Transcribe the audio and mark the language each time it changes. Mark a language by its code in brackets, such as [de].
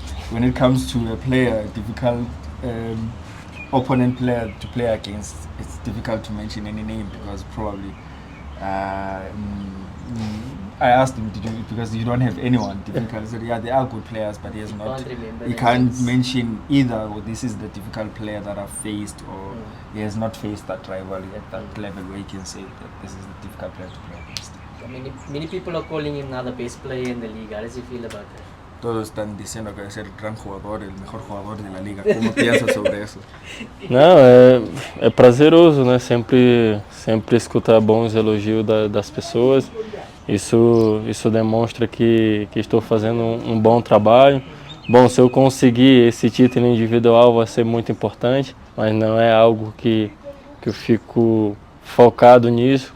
[en] When it comes to a player, difficult opponent player to play against, it's difficult to mention any name, because probably I asked him, because you don't have anyone difficult. He said, yeah, they are good players, but he can't mention either, or this is the difficult player that I've faced, or he has not faced that rivalry at that level where he can say that this is the difficult player to play against. Many people are calling him now the best player in the league. How does he feel about that? [es] Todos están diciendo que es el gran jugador, el mejor jugador de la liga. ¿Cómo piensas sobre eso? [pt] Não, é prazeroso, né? Sempre escutar bons elogios das pessoas. Isso demonstra que estou fazendo um bom trabalho. Bom, se eu conseguir esse título individual vai ser muito importante, mas não é algo que eu fico focado nisso.